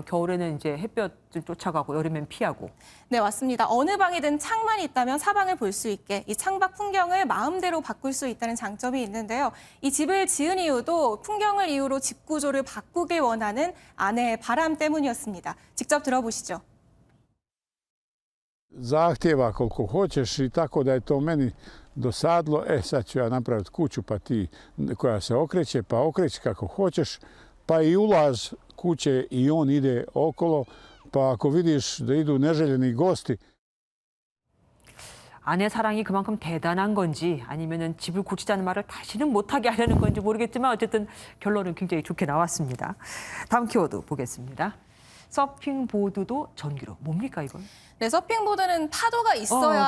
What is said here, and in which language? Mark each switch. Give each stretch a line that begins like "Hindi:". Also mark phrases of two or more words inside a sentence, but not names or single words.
Korean: 겨울에는 이제 햇볕 좀 쫓아가고 여름엔 피하고. 네, 맞습니다. 어느 방이든 창만 있다면 사방을 볼 수 있게 이 창밖 풍경을 마음대로 바꿀 수 있다는 장점이 있는데요. 이 집을 지은 이유도 풍경을 이유로 집 구조를 바꾸길 원하는 아내의 바람 때문이었습니다. 직접 들어보시죠.
Croatian: Zahtjeva koliko hoćeš i tako da je to meni dosadilo. Sad ću ja napraviti kuću koja se okreće, pa okreći kako hoćeš, pa i ulaz kuće i on ide okolo, pa ako vidiš da idu neželjeni gosti.
Korean: 아내 사랑이 그만큼 대단한 건지 아니면은 집을 고치자는 말을 다시는 못하게 하려는 건지 모르겠지만 어쨌든 결론은 굉장히 좋게 나왔습니다. 다음 키워드 보겠습니다. 서핑보드도 전기로. 뭡니까 이건? 네, 서핑보드는 파도가 있어야